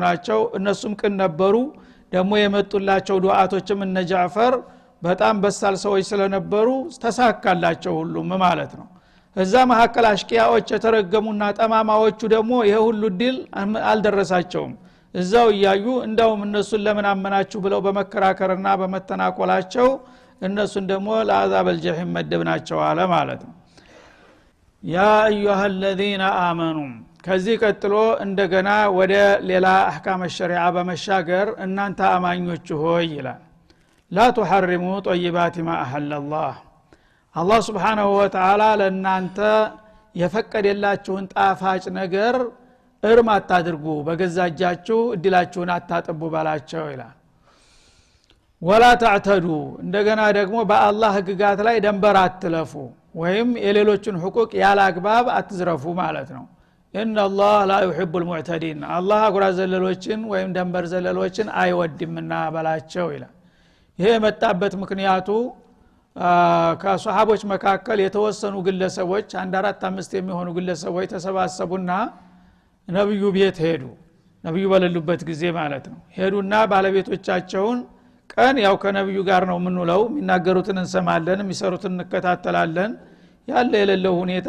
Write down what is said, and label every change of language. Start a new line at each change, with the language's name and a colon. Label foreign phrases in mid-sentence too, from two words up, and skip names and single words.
Amharic: ናቸው። እነሱም ቅን ነበሩ። ደግሞ የመጡላቸው ዱዓቶችም እነ ጃዕፈር በጣም በሳል ሰዎች ስለነበሩ ተሳካላቸው ሁሉም ማለት ነው። እዛ መሐከል አሽቂያዎች የተረገሙና ጠማማዎቹ ደግሞ ይሄ ሁሉ ዲል አልደረሳቸውም። እዛው እያዩ እንዳውም እነሱን ለምን አመናችሁ ብለው በመከራከርና በመተናቆላቸው እነሱን ደግሞ ለዓዛብል ጀሂም መደብናቸው አለ ማለት ነው።
Arabic: يا أيها الذين آمنوا
Amharic: ከዚህ ቀጥሎ እንደገና ወደ ሌላ አህካም ሸሪዓ በመሻገር እናንተ አማኞች ሆይ ይላል።
Arabic: لا تحرموا طيبات ما أحل
Amharic: الله አላህ
Arabic: سبحانه وتعالى
Amharic: ለእናንተ የፈቀደላችሁን ጣፋጭ ነገር እርም አታድርጉ፣ በገዛጃችሁ እድላችሁን አታጥቡ ባላቸው ይላል።
Arabic: ولا تعتدوا
Amharic: እንደገና ደግሞ በአላህ ህግጋት ላይ ደንበር አትለፉ ወይም የሌሎችን ሁቁቅ ያለ አግባብ አትዝረፉ ማለት ነው።
Arabic: إن الله لا يحب المعتدين
Amharic: አላህ አጉራ ዘለሎችን ወይም ደንበር ዘለሎችን አይወድምና ባላቸው ይላል። ይሄ መጣበት ምክንያቱ ከሷሃቦች መካከል የተወሰኑ ግለሰቦች 1-4-5 የሚሆኑ ግለሰቦች ተሰባሰቡና ነብዩ ቤት ሄዱ። ነብዩ በሌሉበት ጊዜ ማለት ነው። ሄዱና ባለቤቶቻቸውን ቀን ያው ከነብዩ ጋር ነው ምንውለው፣ የሚናገሩትን እንሰማለን፣ የሚሰሩትን እንከታተላለን፣ ያለ የሌለው ሁኔታ